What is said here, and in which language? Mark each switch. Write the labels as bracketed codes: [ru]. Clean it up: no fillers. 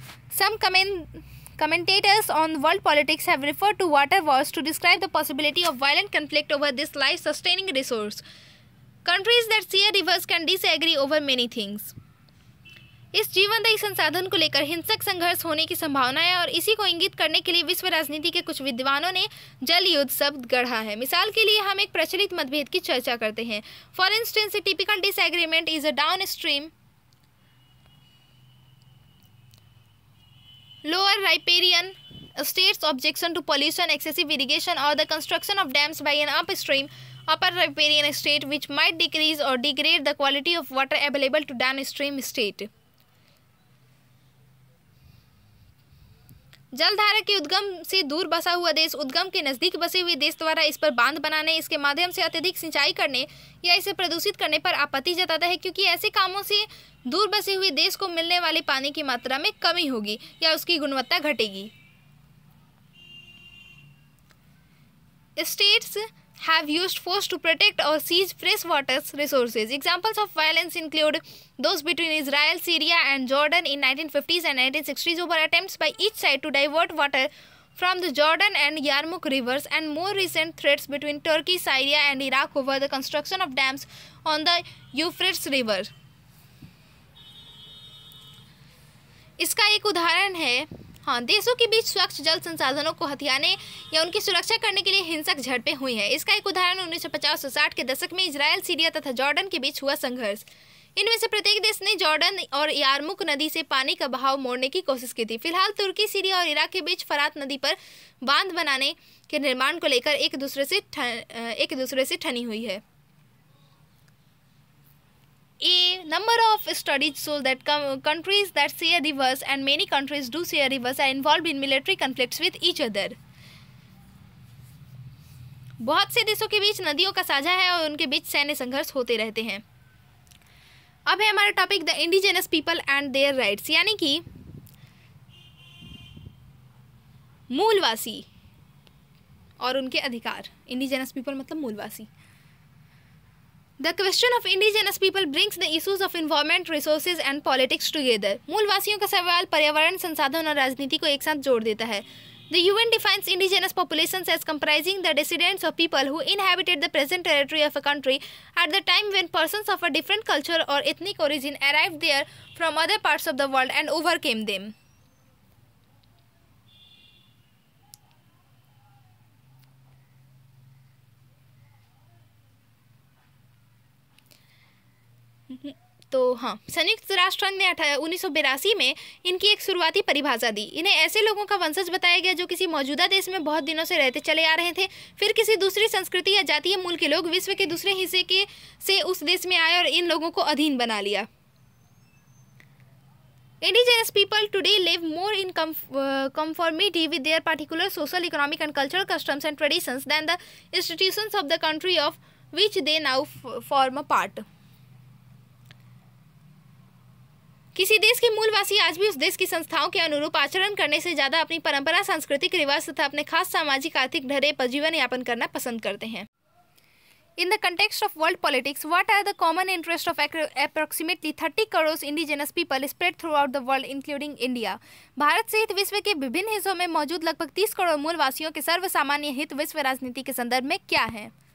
[en] Some commentators on world politics have referred to water wars to describe the possibility of violent conflict over this life-sustaining resource. Countries that share rivers can disagree over many things. [hi] इस जीवनदायी संसाधन को लेकर हिंसक संघर्ष होने की संभावना है और इसी को इंगित करने के लिए विश्व राजनीति के कुछ विद्वानों ने जल युद्ध शब्द गढ़ा है। मिसाल के लिए हम एक प्रचलित मतभेद की चर्चा करते हैं। [en] For instance, a typical disagreement is a downstream lower riparian state's objection to pollution, excessive irrigation, or the construction of dams by an upstream upper riparian state which might decrease or degrade the quality of water available to downstream state. [hi] जलधारा के उद्गम से दूर बसा हुआ देश उद्गम के नज़दीक बसे हुए देश द्वारा इस पर बांध बनाने, इसके माध्यम से अत्यधिक सिंचाई करने या इसे प्रदूषित करने पर आपत्ति जताता है, क्योंकि ऐसे कामों से दूर बसे हुए देश को मिलने वाले पानी की मात्रा में कमी होगी या उसकी गुणवत्ता घटेगी। [en] states have used force to protect or seize freshwater resources. Examples of violence include those between Israel, Syria, and Jordan in 1950s and 1960s over attempts by each side to divert water from the Jordan and Yarmouk rivers, and more recent threats between Turkey, Syria, and Iraq over the construction of dams on the Euphrates River. [hi] इसका एक उदाहरण है, हाँ, देशों के बीच स्वच्छ जल संसाधनों को हथियाने या उनकी सुरक्षा करने के लिए हिंसक झड़पें हुई हैं। इसका एक उदाहरण 1950 और 60 के दशक में इजराइल, सीरिया तथा जॉर्डन के बीच हुआ संघर्ष। इनमें से प्रत्येक देश ने जॉर्डन और यारमुक नदी से पानी का बहाव मोड़ने की कोशिश की थी। फिलहाल तुर्की, सीरिया और इराक के बीच फरात नदी पर बांध बनाने के निर्माण को लेकर एक दूसरे से ठनी हुई है। [en] A number of studies show that countries that share rivers, and many countries do share rivers, are involved in military conflicts with each other. [hi] बहुत से देशों के बीच नदियों का साझा है और उनके बीच सैन्य संघर्ष होते रहते हैं। अब है हमारा topic [en] the indigenous people and their rights, [hi] यानी कि मूलवासी और उनके अधिकार। इंडिजिनस पीपल मतलब मूलवासी। [en] The question of indigenous people brings the issues of environment, resources and politics together. [hi] मूलवासियों का सवाल पर्यावरण, संसाधन और राजनीति को एक साथ जोड़ देता है। [en] The UN defines indigenous populations as comprising the descendants of people who inhabited the present territory of a country at the time when persons of a different culture or ethnic origin arrived there from other parts of the world and overcame them. [hi] तो हाँ, संयुक्त राष्ट्र संघ ने 1982 में इनकी एक शुरुआती परिभाषा दी। इन्हें ऐसे लोगों का वंशज बताया गया जो किसी मौजूदा देश में बहुत दिनों से रहते चले आ रहे थे, फिर किसी दूसरी संस्कृति या जातीय मूल के लोग विश्व के दूसरे हिस्से से उस देश में आए और इन लोगों को अधीन बना लिया। [en] Indigenous people today live more in conformity with their particular social, economic and cultural customs and traditions than the institutions of the country of which they now form a part. [hi] किसी देश के मूलवासी आज भी उस देश की संस्थाओं के अनुरूप आचरण करने से ज़्यादा अपनी परंपरा, सांस्कृतिक रिवाज तथा अपने खास सामाजिक आर्थिक ढर्रे पर जीवन यापन करना पसंद करते हैं। [en] In the context of world politics, what are the common interests of approximately 30 crore indigenous people spread throughout the world, including India? [hi] Bharat सहित विश्व के विभिन्न हिस्सों में मौजूद लगभग 30 करोड़ मूलवासियों के सर्वसामान्य हित विश्व राजनीति के संदर्भ में क्या हैं?